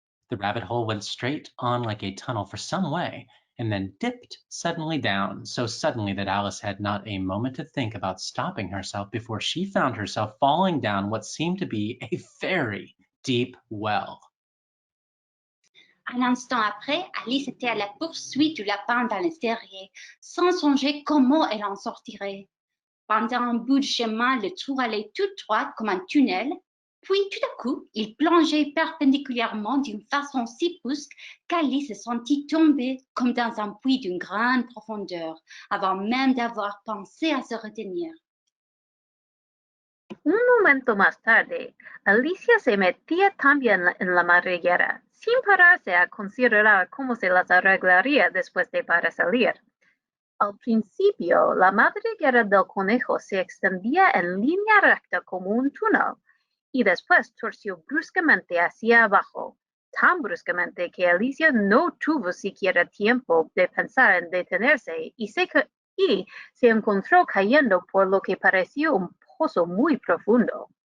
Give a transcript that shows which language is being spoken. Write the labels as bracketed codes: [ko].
[en] The rabbit hole went straight on like a tunnel for some way, and then dipped suddenly down, so suddenly that Alice had not a moment to think about stopping herself before she found herself falling down what seemed to be a very deep well. [fr] Un instant après, Alice était à la poursuite du lapin dans les terriers, sans songer comment elle en sortirait. Pendant un bout de chemin, le trou allait tout droit comme un tunnel, puis tout à coup, il plongeait perpendiculairement d'une façon si brusque qu'Alice se sentit tomber comme dans un puits d'une grande profondeur, avant même d'avoir pensé à se retenir. [es] Un momento más tarde, Alicia se metía también en la madriguera, sin pararse a considerar cómo se las arreglaría después de para salir. Al principio, la madriguera del conejo se extendía en línea recta como un túnel, y después torció bruscamente hacia abajo, tan bruscamente que Alicia no tuvo siquiera tiempo de pensar en detenerse y se encontró cayendo por lo que pareció un pozo muy profundo.